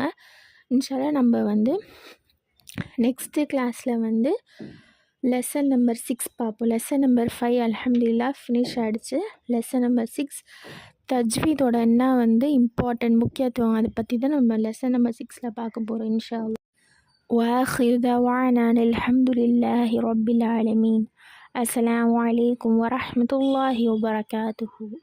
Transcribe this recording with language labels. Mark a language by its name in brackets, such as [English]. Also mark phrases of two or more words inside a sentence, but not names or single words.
[Arabic] إن شاء الله [Tamil] நம்ம வந்து [English] next class [Tamil] வந்து [English] lesson number 6 [Tamil] பார்ப்போம். [English] lesson number 5 [Tamil] அல்ஹம்துலில்லாஹ் ஃபினிஷ் ஆகிடுச்சு. [English] lesson number 6 [Tamil] தஜ்வீதோட என்ன வந்து இம்பார்ட்டன்ட் முக்கியத்துவம் அதை பற்றி தான் நம்ம [English] lesson number 6 [Tamil] பார்க்க போகிறோம் [Arabic] إن شاء الله. وآخر دعوانا الحمد لله رب العالمين. السلام عليكم ورحمة الله وبركاته.